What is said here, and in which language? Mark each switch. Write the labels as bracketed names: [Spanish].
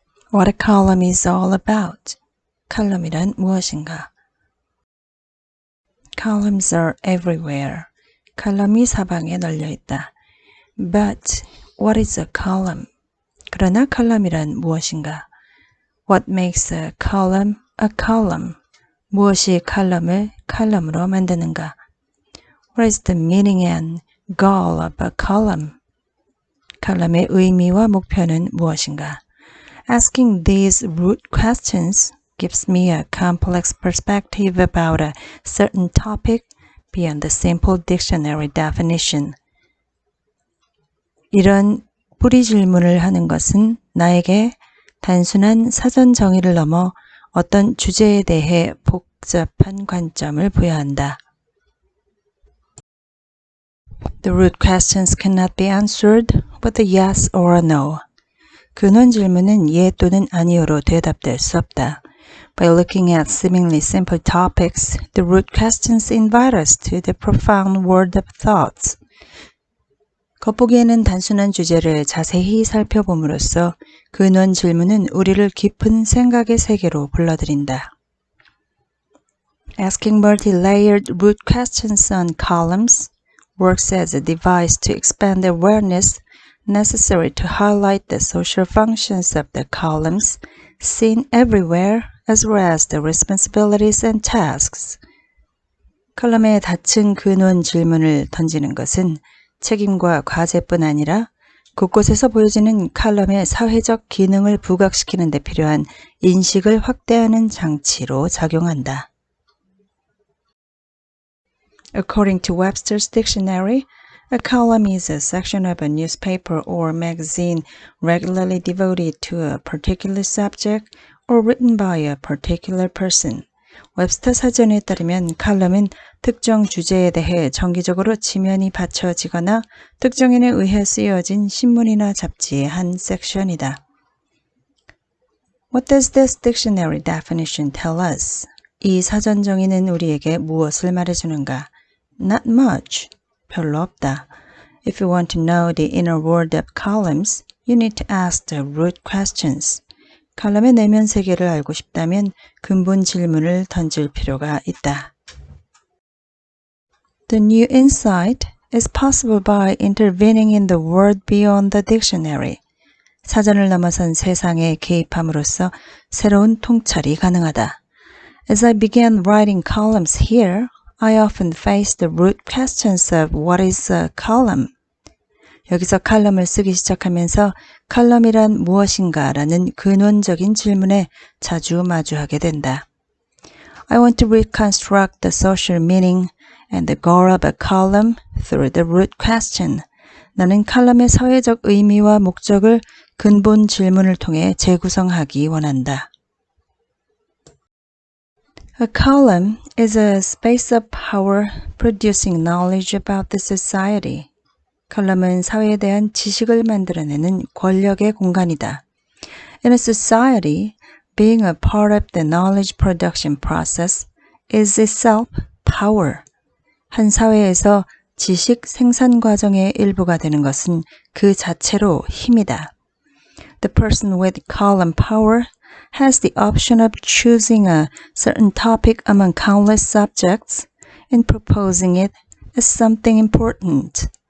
[English] What a column is all about. [Korean] 칼럼이란 무엇인가? [English] Columns are everywhere. [Korean] 칼럼이 사방에 널려 있다. [English] But what is a column? [Korean] 그러나 칼럼이란 무엇인가? [English] What makes a column a column? [Korean] 무엇이 칼럼을 칼럼으로 만드는가? [English] What is the meaning and goal of a column? [Korean] 칼럼의 의미와 목표는 무엇인가? [English] Asking these root questions gives me a complex perspective about a certain topic beyond the simple dictionary definition. [Korean] 이런 뿌리 질문을 하는 것은 나에게 단순한 사전 정의를 넘어 어떤 주제에 대해 복잡한 관점을 부여한다. [English] The root questions cannot be answered with a yes or a no. [Korean] 근원 질문은 예 또는 아니오로 대답될 수 없다. [English] By looking at seemingly simple topics, the root questions invite us to the profound world of thoughts. [Korean] 겉보기에는 단순한 주제를 자세히 살펴봄으로써 근원 질문은 우리를 깊은 생각의 세계로 불러들인다. [English] Asking multi-layered root questions on columns works as a device to expand awareness necessary to highlight the social functions of the columns seen everywhere as well as the responsibilities and tasks. [Korean] 컬럼의 닫힌 근원 질문을 던지는 것은 책임과 과제뿐 아니라 곳곳에서 보여지는 칼럼의 사회적 기능을 부각시키는 데 필요한 인식을 확대하는 장치로 작용한다. [English] According to Webster's dictionary, a column is a section of a newspaper or magazine regularly devoted to a particular subject or written by a particular person. [Korean] 웹스터 사전에 따르면 칼럼은 특정 주제에 대해 정기적으로 지면이 받쳐지거나 특정인에 의해 쓰여진 신문이나 잡지의 한 섹션이다. [English] What does this dictionary definition tell us? [Korean] 이 사전 정의는 우리에게 무엇을 말해주는가? [English] Not much. [Korean] 별로 없다. [English] If you want to know the inner world of columns, you need to ask the root questions. [Korean] 칼럼의 내면 세계를 알고 싶다면 근본 질문을 던질 필요가 있다. [English] The new insight is possible by intervening in the world beyond the dictionary. [Korean] 사전을 넘어선 세상에 개입함으로써 새로운 통찰이 가능하다. [English] As I began writing columns here, I often face the root questions of what is a column. [Korean] 여기서 칼럼을 쓰기 시작하면서 칼럼이란 무엇인가 라는 근원적인 질문에 자주 마주하게 된다. [English] I want to reconstruct the social meaning and the goal of a column through the root question. [Korean] 나는 칼럼의 사회적 의미와 목적을 근본 질문을 통해 재구성하기 원한다. [English] A column is a space of power producing knowledge about the society. [Korean] 칼럼은 사회에 대한 지식을 만들어내는 권력의 공간이다. [English] In a society, being a part of the knowledge production process is itself power. [Korean] 한 사회에서 지식 생산 과정의 일부가 되는 것은 그 자체로 힘이다. [English] The person with column power has the option of choosing a certain topic among countless subjects and proposing it as something important.